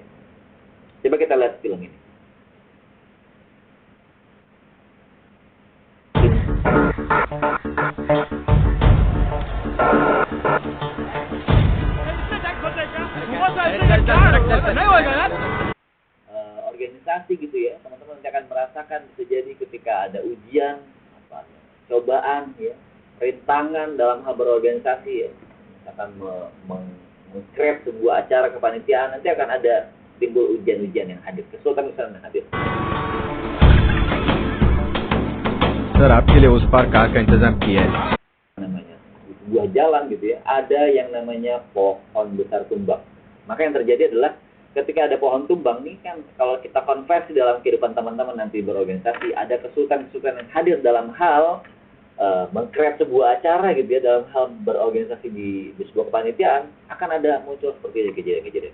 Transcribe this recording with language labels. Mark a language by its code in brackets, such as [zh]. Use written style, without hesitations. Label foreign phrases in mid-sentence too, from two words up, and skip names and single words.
[id] Coba kita lihat film ini. Organisasi gitu ya, teman-teman nanti akan merasakan bisa jadi ketika ada ujian, cobaan ya, rintangan dalam hal berorganisasi ya, akan mengcreate sebuah acara kepanitiaan, nanti akan ada timbul ujian-ujian yang hadir, kesulitan-kesulitan yang hadir. [hi] सर आपके लिए उस पार कार का इंतजाम किया है. [id] Namanya sebuah jalan gitu ya, ada yang namanya pohon besar tumbang. Maka yang terjadi adalah ketika ada pohon tumbang nih kan, kalau kita konversi dalam kehidupan teman-teman nanti berorganisasi, ada kesulitan-kesulitan yang hadir dalam hal meng-create sebuah acara gitu ya, dalam hal berorganisasi di sebuah kepanitiaan, akan ada muncul seperti kejadian-kejadian.